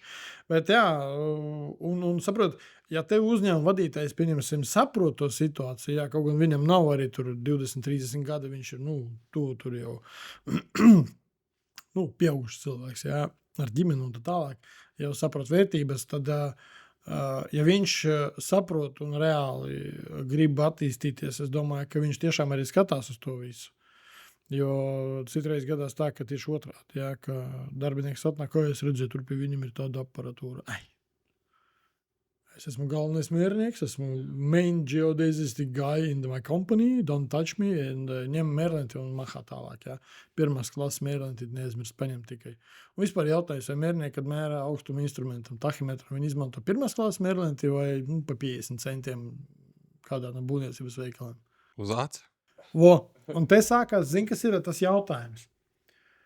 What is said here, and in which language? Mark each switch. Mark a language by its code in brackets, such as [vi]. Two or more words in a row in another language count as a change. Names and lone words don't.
[lv] Bet jā, un saprot, ja tev uzņēmuma vadītājs, pieņemsim, saprot to situāciju, jā, kaut gan viņam nav arī tur 20-30 gadi, viņš ir, tur jau, pieaugušs cilvēks, jā, ar ģimeni un tā tālāk, jau saprot vērtības, tad, ja viņš saprot un reāli grib attīstīties, es domāju, ka viņš tiešām arī skatās uz to visu. Jo citreiz gadās tā, ka tieši otrādi, jā, ka darbinieks atnāk, ko es redzēju, tur pie viņam ir tāda aparatūra. Es esmu galvenais mērnieks, esmu [en] main geodesistic guy in my company, don't touch me, [lv] un ņem mērlenti un mahā tālāk, jā. Pirmās klases mērlenti neaizmirst paņemt tikai. Un vispār jautājums, vai mērnieki, kad mērā augstuma instrumentam, tahimetru, viņi izmanto pirmās klases mērlenti vai pa 50 centiem kādā no būvniecības veikaliem. Uz aci? Un te sākās, kas ir tas jautājums.